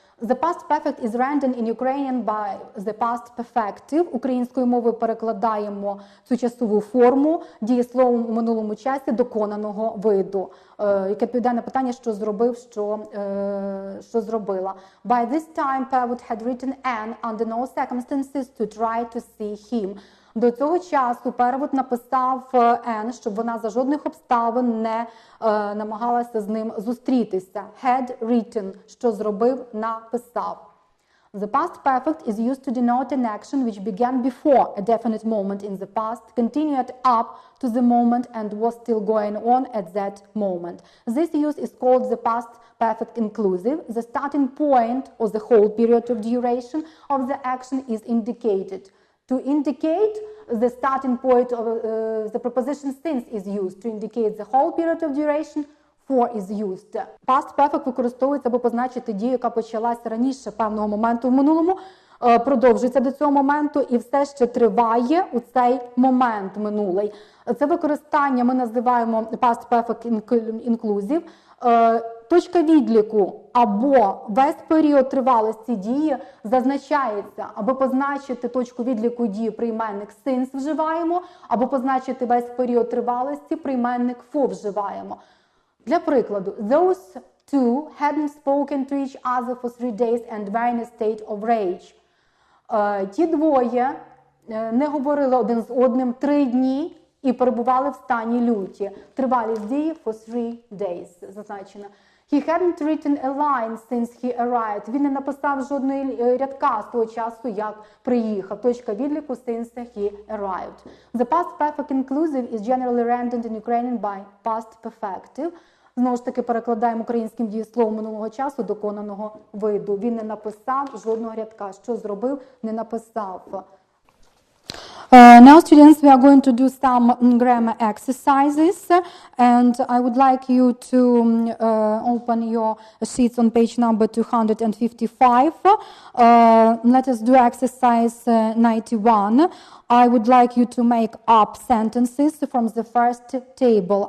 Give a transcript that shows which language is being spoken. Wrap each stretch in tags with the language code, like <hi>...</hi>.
<en>The past perfect is rendered in Ukrainian by the past perfective.</en> <uk>Українською мовою перекладаємо цю часову форму дієсловом у минулому часі доконаного виду, яке відповідає на питання, що зробив, що зробила.</uk> <en>By this time, Perwood had written Anne under no circumstances to try to see him.</en> <uk>До цього часу Перевод написав Ен, щоб вона за жодних обставин не намагалася з ним зустрітися.</uk> <en>Had written,</en> <uk>що зробив, написав.</uk> <en>The past perfect is used to denote an action which began before a definite moment in the past, continued up to the moment and was still going on at that moment. This use is called the past perfect inclusive. The starting point or the whole period of duration of the action is indicated. To indicate the starting point of the preposition since is used. To indicate the whole period of duration, for is used.</en> <uk>Past perfect використовується, аби позначити дію, яка почалася раніше певного моменту в минулому, продовжується до цього моменту і все ще триває у цей момент минулий. Це використання ми називаємо past perfect inclusive. Точка відліку або весь період тривалості дії зазначається, аби позначити точку відліку дії прийменник since вживаємо, або позначити весь період тривалості прийменник for вживаємо. Для прикладу,</uk> <en>those two hadn't spoken to each other for 3 days and were in a state of rage.</en> <uk>Ті двоє не говорили один з одним 3 дні і перебували в стані люті. Тривалість дії</uk> <en>for 3 days</en> <uk>зазначена.</uk> <en>He hadn't written a line since he arrived.</en> <uk>Він не написав жодної рядка з того часу, як приїхав. Точка відліку</uk> <en>since he arrived. The past perfect inclusive is generally rendered in Ukrainian by past perfective.</en> <uk>Знову ж таки перекладаємо українським дієсловом минулого часу доконаного виду. Він не написав жодного рядка. Що зробив? Не написав.</uk> <en>Now, students, we are going to do some grammar exercises, and I would like you to open your sheets on page number 255. Let us do exercise 91. I would like you to make up sentences from the first table.</en>